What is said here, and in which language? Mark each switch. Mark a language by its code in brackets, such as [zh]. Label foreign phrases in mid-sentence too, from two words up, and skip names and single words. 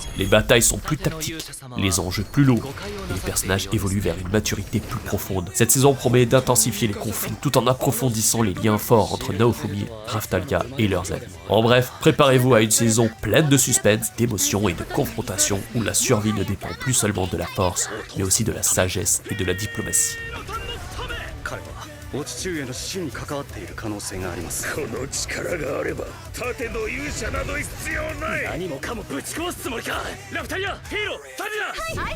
[fr] Les batailles sont plus tactiques, les enjeux plus lourds, et les personnages évoluent vers une maturité plus profonde. Cette saison promet d'intensifier les conflits tout en approfondissant les liens forts entre Naofumi, Raftalia et leurs alliés. En bref, préparez-vous à une saison pleine de suspense, d'émotions et de confrontations où la survie ne dépend plus seulement de la force, mais aussi de la sagesse et de la diplomatie. [ja] お父上の死に関わっている可能性があります。この力があれば盾の勇者など必要ない。何もかもぶち壊すつもりか。ラプタリア、ヒーロー、サジラ。はいはい。